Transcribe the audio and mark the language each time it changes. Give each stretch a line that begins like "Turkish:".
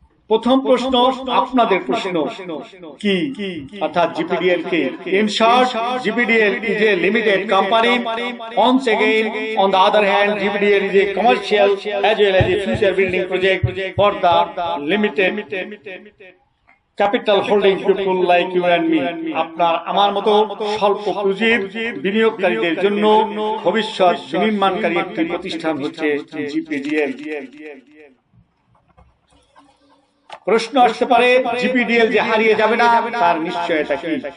Bangla: প্রথম প্রশ্ন আপনাদের প্রশ্ন, কি অর্থাৎ জিপিডিএল কে?
English: In short, GPDL is a limited company. Once again, on the other hand, GPDL is a commercial as well as a future building project for the limited
Bangla: capital holding
English: people like you and me,
Bangla: আপনার আমার মতো স্বল্প পুঁজির বিনিয়োগকারীদের জন্য ভবিষ্যৎ বিনির্মাণকারী একটি প্রতিষ্ঠান হচ্ছে জিপিডিএল। প্রশ্ন আসতে পারে, জিপিডিএল যে হারিয়ে যাবে না তার নিশ্চয়তা কি?